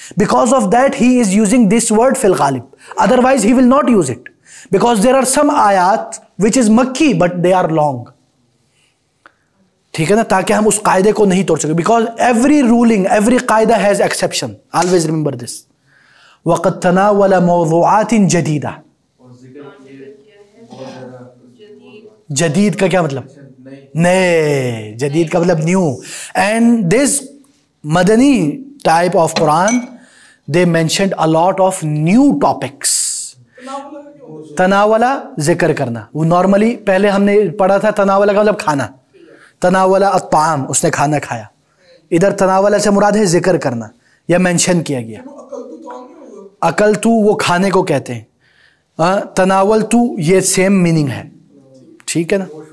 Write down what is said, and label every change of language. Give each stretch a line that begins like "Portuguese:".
English: Because of that he is using this word fil ghalib, otherwise he will not use it, because there are some ayat which is makki but they are long.
Urdu: ٹھیک ہے نا، تاکہ ہم اس قاعدے کو نہیں توڑ سکے.
English: because every ruling, every قاعدہ has exception, always remember this.
Arabic: وقد تناول موضوعات جدیدہ،
Urdu: جدید کا کیا مطلب؟ نئے. جدید کا مطلب new.
English: and this مدنی type of Quran, they mentioned a lot of new topics.
Urdu: تناولا ذکر کرنا، وہ نارملی پہلے ہم نے پڑھا تھا تناولا کا مطلب کھانا،
Arabic: تناولا الطعام،
Urdu: اس نے کھانا کھایا. ادھر تناولا سے مراد ہے ذکر کرنا یا مینشن کیا گیا. اکل تو وہ کھانے کو کہتے ہیں، تناول تو یہ سیم میننگ ہے. ٹھیک ہے نا.